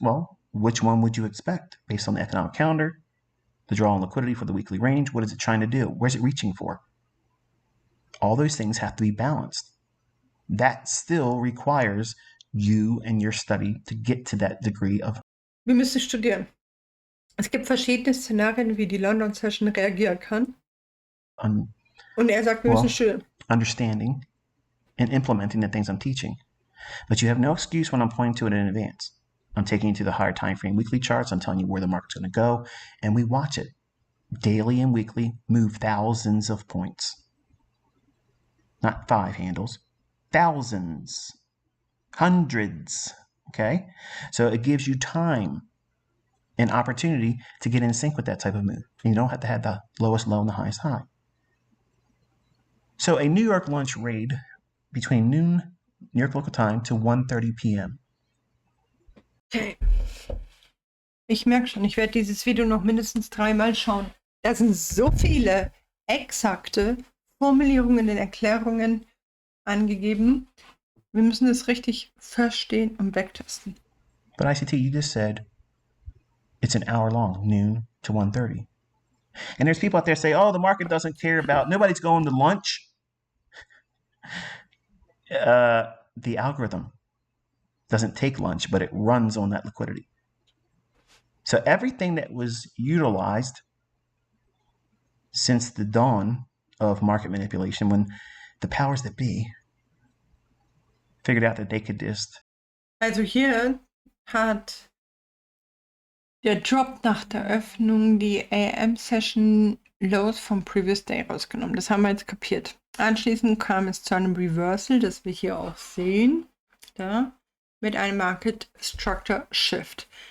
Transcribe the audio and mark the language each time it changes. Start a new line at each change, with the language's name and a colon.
English: Well, which one would you expect based on the economic calendar, the draw on liquidity for the weekly range? What is it trying to do? Where's it reaching for? All those things have to be balanced. That still requires you and your study to get to that degree of...
German: Wir müssen studieren. Es gibt verschiedene Szenarien, wie die London Session reagieren kann. Und er sagt, wir müssen studieren.
English: Understanding and implementing the things I'm teaching. But you have no excuse when I'm pointing to it in advance. I'm taking you to the higher time frame weekly charts. I'm telling you where the market's going to go, and we watch it daily and weekly move thousands of points. Not 5 handles, thousands, hundreds. Okay? So it gives you time and opportunity to get in sync with that type of move. And you don't have to have the lowest low and the highest high. So a New York lunch raid between noon, New York local time, to 1:30 p.m. Okay.
German: Ich merke schon, ich werde dieses Video noch mindestens 3-mal schauen. Da sind so viele exakte Formulierungen und Erklärungen angegeben. Wir müssen es richtig verstehen und wegtesten.
English: But ICT, you just said it's an hour long, noon to 1:30. And there's people out there say, oh, the market doesn't care about, nobody's going to lunch. The algorithm doesn't take lunch, but it runs on that liquidity. So everything that was utilized since the dawn of market manipulation, when the powers that be figured out that they could just...
German: Also hier hat der Drop nach der Öffnung die AM-Session Lows vom Previous Day rausgenommen. Das haben wir jetzt kapiert. Anschließend kam es zu einem Reversal, das wir hier auch sehen, da, mit einem Market Structure Shift.